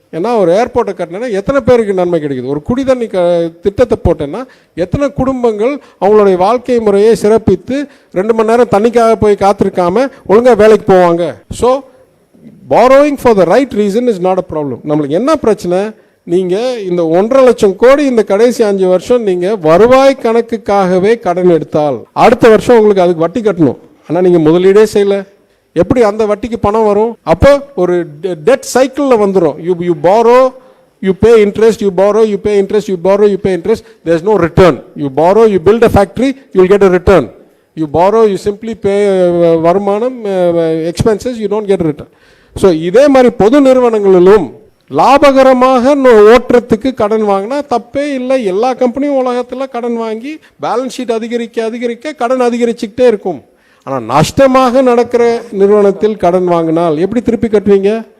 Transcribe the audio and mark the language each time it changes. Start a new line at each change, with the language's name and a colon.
Tamil: ஏன்னா ஒரு ஏர்போர்ட்டை கட்டினா எத்தனை பேருக்கு நன்மை கிடைக்குது, ஒரு குடிதண்ணி திட்டத்தை போட்டேன்னா எத்தனை குடும்பங்கள் அவங்களுடைய வாழ்க்கை முறையை சிறப்பித்து 2 மணி நேரம் தண்ணிக்காக போய் காத்திருக்காம ஒழுங்காக வேலைக்கு போவாங்க. So
English: borrowing for the right reason is not a problem.
Tamil: நம்மளுக்கு என்ன பிரச்சனை, நீங்கள் இந்த 1.5 லட்சம் கோடி இந்த கடைசி 5 வருஷம் நீங்கள் வருவாய் கணக்குக்காகவே கடன் எடுத்தால் அடுத்த வருஷம் உங்களுக்கு அதுக்கு வட்டி கட்டணும். ஆனால் நீங்கள் முதலீடே செய்யலை, எப்படி அந்த வட்டிக்கு பணம் வரும்? அப்போ ஒரு டெட் சைக்கிளில் வந்துடும்.
English: You borrow, you pay interest, you borrow, you pay interest, you borrow, you pay interest. There's no return. You borrow, you build a factory, you'll get a return. You borrow, you simply pay வருமானம், expenses, you don't get a return.
Tamil: So இதே மாதிரி பொது நிறுவனங்களிலும் லாபகரமாக ஓட்டுறதுக்கு கடன் வாங்கினா தப்பே இல்லை. எல்லா கம்பெனியும் உலகத்தில் கடன் வாங்கி பேலன்ஸ் ஷீட் அதிகரிக்க அதிகரிக்க கடன் அதிகரிச்சுக்கிட்டே இருக்கும். ஆனால் நஷ்டமாக நடக்கிற நிறுவனத்தில் கடன் வாங்கினால் எப்படி திருப்பி கட்டுவீங்க?